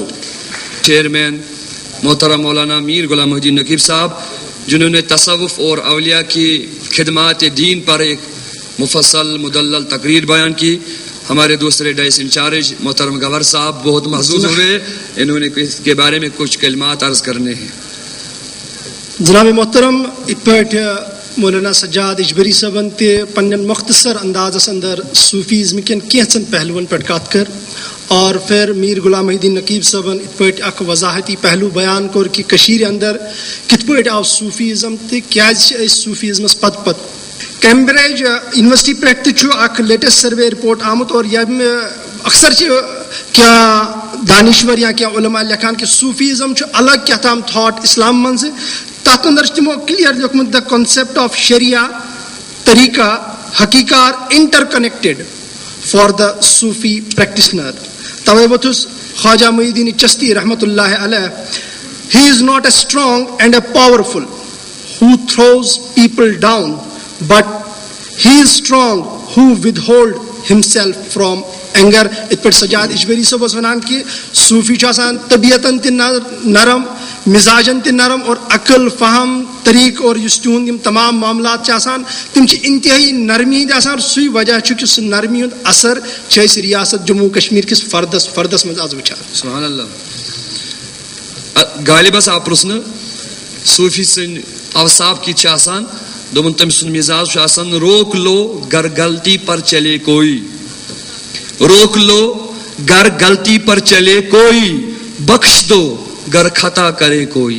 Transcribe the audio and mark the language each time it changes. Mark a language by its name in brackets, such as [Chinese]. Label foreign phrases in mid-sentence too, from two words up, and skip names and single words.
[Urdu] چیئرمین محترم مولانا میر غلام محی الدین نقیب صاحب, جنہوں نے تصوف اور اولیاء کی خدمات دین پر ایک مفصل مدلل تقریر بیان کی. ہمارے دوسرے ڈائس انچارج محترم گور صاحب بہت محظوظ ہوئے, انہوں نے اس کے بارے میں کچھ کلمات عرض کرنے ہیں. [Kashmiri] جناب محترم ات مولانا سجاد اجبری صاحبن پن مختصر انداز اندر صوفیزم کن کینچن پہلوان پہ کت کر, اور پھر میر غلام محی الدین نقیب صاحبن ات پہ اخ وضاحتی پہلو بیان کور کہ کشیر اندر کت پہ آو صوفیزم تیز صوفیزمس پت پت. کیمبرج یونیورسٹی پہ اخ [English] latest survey report [Kashmiri] آمت, اور یم اکثر کیا دانشور یا کیا علماء لکھان کہ صوفیزم الگ کیا تام تھاٹ اسلام من سے. تحت اندر تمو کلیئر لیکمت [English] the concept of Shariah Tariqa Haqiqa are inter connected for the Sufi practitioner. [Kashmiri] توے وتھس خواجہ محی الدین چشتی رحمت اللہ علیہ, [English] he is not a strong and a powerful who throws people down, but he is strong who withhold himself from anger. [Kashmiri] ات پہ سجاد اجبری صاحب ونان کہ صوفی طبیعتاً تہ نرم, مزاجن تہ نرم, اور عقل فہم طریق اور اس تہد تمام معاملات تم انتہائی نرمی ہند آسان. سی وجہ کہ سہ نرمی ہند اثر ریاست جموں کشمیر کس فردس مز آز وچان. [Arabic] سبحان اللہ. [Kashmiri] غالبس آپ پرسن صوفی سن اوصاف کی آسان, دوپن تم سن مزاج آسان [Urdu] روک لو گر غلطی پر چلے کوئی, روک لو گر غلطی پر چلے کوئی, بخش دو گر خطا کرے کوئی.